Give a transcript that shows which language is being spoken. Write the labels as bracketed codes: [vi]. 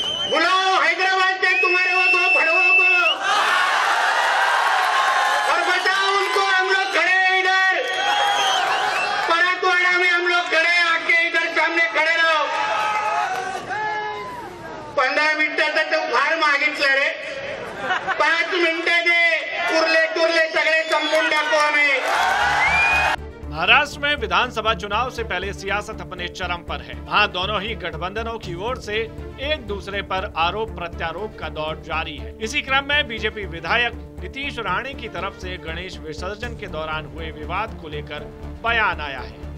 [hi] बुलाओ हैदराबाद से तुम्हारे वो भड़वों को और बताओ उनको हम लोग खड़े हैं इधर परातवाड़ा में, हम लोग खड़े हैं, आके इधर सामने खड़े रहो. [mr] 15 मिनिटाचं तो फार मागितलं रे, 5 मिनिटं दे, उरले टुरले सगळे संपून टाकू आम्ही. [hi] महाराष्ट्र में विधानसभा चुनाव से पहले सियासत अपने चरम पर है. वहाँ दोनों ही गठबंधनों की ओर से एक दूसरे पर आरोप प्रत्यारोप का दौर जारी है. इसी क्रम में बीजेपी विधायक नीतीश राणे की तरफ से गणेश विसर्जन के दौरान हुए विवाद को लेकर बयान आया है.